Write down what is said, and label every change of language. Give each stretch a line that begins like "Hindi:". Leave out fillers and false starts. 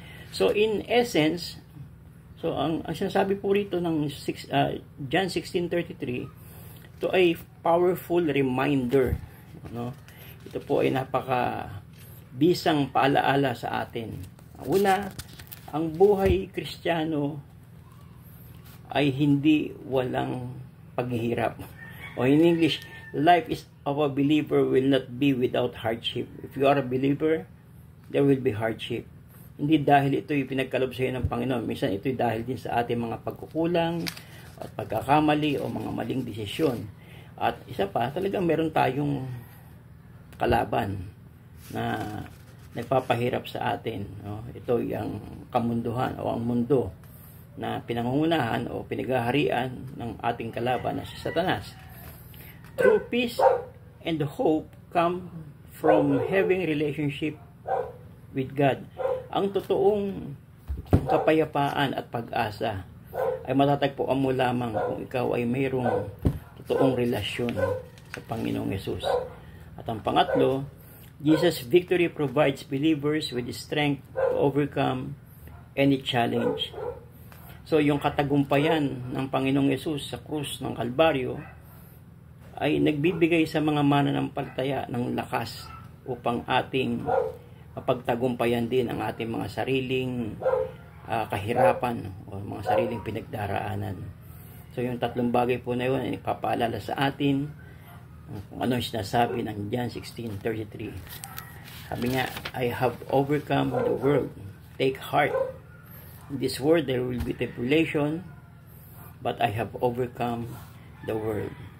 English: So in essence,
Filipino: ang sinasabi po rito ng John 16:33, ito ay
English: powerful reminder.
Filipino: No? Ito po ay napaka-bisang paalaala sa atin. Una, ang buhay Kristiyano ay hindi walang paghihirap.
English: O in English, life of a believer will not be without hardship. If you are a believer, there will be hardship.
Filipino: Hindi dahil ito'y pinagkalob sa iyo ng Panginoon. Minsan ito'y dahil din sa ating mga pagkukulang at pagkakamali o mga maling desisyon. At isa pa, talagang meron tayong kalaban na nagpapahirap sa atin. No? Ito yung kamunduhan o ang mundo na pinangungunahan o pinaghaharian ng ating kalaban na si Satanas.
English: True peace and hope come from having relationship with God.
Filipino: Ang totoong kapayapaan at pag-asa ay matatagpuan mo lamang kung ikaw ay mayroong totoong relasyon sa Panginoong Yesus. At ang pangatlo,
English: Jesus' victory provides believers with the strength to overcome any challenge.
Filipino: So, yung katagumpayan ng Panginoong Yesus sa krus ng Kalbaryo ay nagbibigay sa mga mananampalataya ng lakas upang ating mapagtagumpayan din ang ating mga sariling kahirapan o mga sariling pinagdaraanan. So, yung tatlong bagay po na yun ay ipapaalala sa atin kung ano yung sinasabi ng John 16:33.
English: Sabi niya, I have overcome the world. Take heart. In this world there will be tribulation, but I have overcome the world.